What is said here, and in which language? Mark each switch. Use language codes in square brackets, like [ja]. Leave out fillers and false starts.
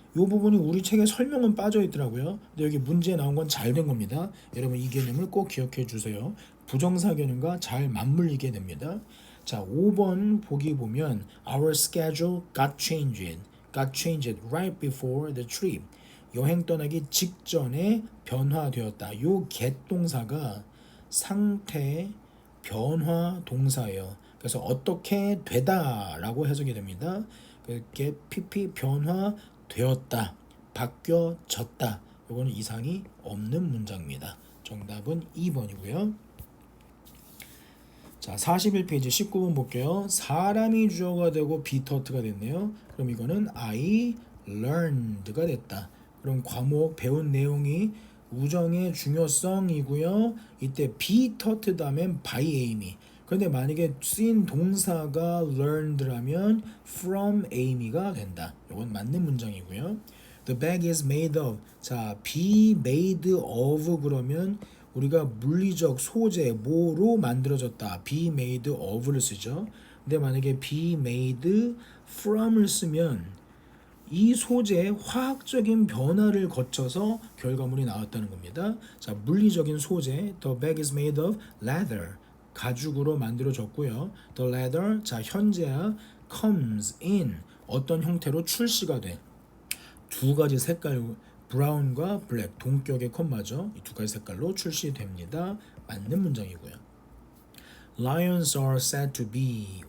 [ko] 이 부분이 우리 책에 설명은 빠져 있더라고요. 근데 여기 문제에 나온 건 잘 된 겁니다. 여러분 이 개념을 꼭 기억해 주세요. 부정사 개념과 잘 맞물리게 됩니다. 자, 5번 보기 보면 [en] Our schedule got changed right before the trip. [ko] 여행 떠나기 직전에 변화되었다. 요 get 동사가 상태 변화 동사예요. 그래서 어떻게 되다라고 해석이 됩니다. get pp 변화되었다. 바뀌어졌다. 요거는 이상이 없는 문장입니다. 정답은 2번이고요. 자, 41페이지 19번 볼게요. 사람이 주어가 되고 be taught가 됐네요. 그럼 이거는 I learned가 됐다. 그럼 과목 배운 내용이 우정의 중요성이고요. 이때 be taught 다음엔 by Amy. 그런데 만약에 쓰인 동사가 learned라면 from Amy가 된다. 이건 맞는 문장이고요. [en] The bag is made of. [ko] 자, be made of 그러면 우리가 물리적 소재 뭐로 만들어졌다. be made of를 쓰죠. 근데 만약에 be made from을 쓰면 이 소재의 화학적인 변화를 거쳐서 결과물이 나왔다는 겁니다. 자, 물리적인 소재 [en] the bag is made of leather [ko] 가죽으로 만들어졌고요. the leather 자 현재야 comes in 어떤 형태로 출시가 돼. 두 가지 색깔 브라운과 블랙 동격의 콤마죠. 이 두 가지 색깔로 출시됩니다. 맞는 문장이고요. [en] Lions are said to be.